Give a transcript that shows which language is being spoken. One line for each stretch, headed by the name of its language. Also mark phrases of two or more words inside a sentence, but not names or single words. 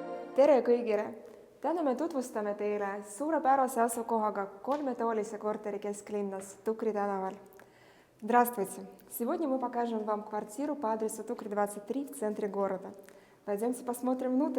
Estonian: Tere kõigile! Täna me tutvustame teile suurepärase asukohaga kolmetoolise korteri kesklinnas Tukri tänaval.
Russian: Здравствуйте! Сегодня мы покажем вам квартиру по адресу Тукри 23 в центре города. Пойдемте посмотрим внутрь.